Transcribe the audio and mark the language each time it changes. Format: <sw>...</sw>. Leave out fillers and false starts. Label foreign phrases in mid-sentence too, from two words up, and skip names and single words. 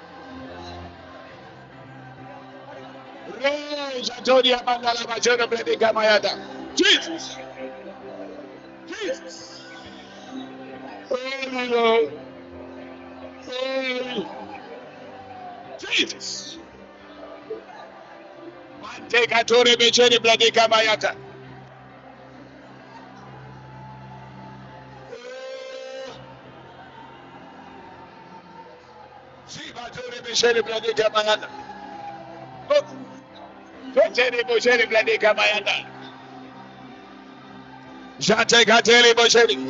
<en>Jatoria Mandala Bashele Predeka Mayata. Jesus. Jesus. Oh, Lord. Oh, Jesus. Mante Katore Beshele Predeka Mayata. Zibatore Beshele Blade Kamayanda. Totele Boshele Blade Kamayanda. Jate Katele Boshele.</en>